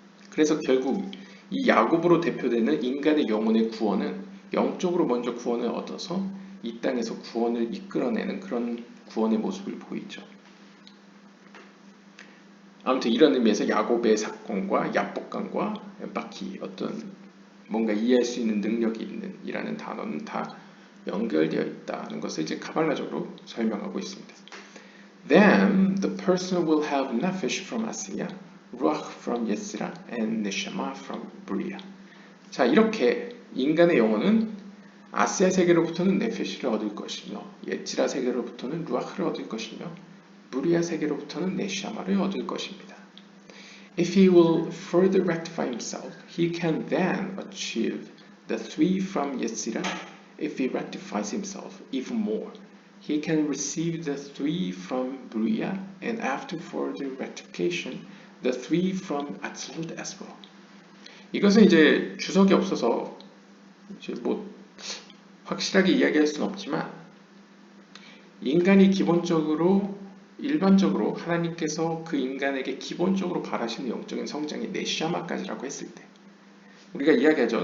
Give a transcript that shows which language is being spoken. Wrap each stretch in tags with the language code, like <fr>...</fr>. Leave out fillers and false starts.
<ko>그래서 결국 이 야곱으로 대표되는 인간의 영혼의 구원은 영적으로 먼저 구원을 얻어서 이 땅에서 구원을 이끌어내는 그런 구원의 모습을 보이죠. 아무튼 이런 의미에서 야곱의 사건과 야복강과 바키, 어떤 뭔가 이해할 수 있는 능력이 있는 이라는 단어는 다 연결되어 있다는 것을 이제 카발라적으로 설명하고 있습니다.</ko> <en>Then the person will have nefesh from Asiya, ruach from Yetzirah, and neshama from Bria.</en> <ko>자, 이렇게 인간의 영혼은 아시아 세계로부터는 네페시를 얻을 것이며, 예치라 세계로부터는 루아흐를 얻을 것이며, 브리아 세계로부터는 네샤마를 얻을 것입니다.</ko> <en>If he will further rectify himself, he can then achieve the three from Yetzirah. If he rectifies himself even more, he can receive the three from Bria, and after further rectification, the three from Atzilut as well.</en> <ko>이것은 이제 주석이 없어서 이제 확실하게 이야기할 수는 없지만, 인간이 일반적으로 하나님께서 그 인간에게 기본적으로 바라시는 영적인 성장이 네샤마까지라고 했을 때, 우리가 이야기하죠.</ko>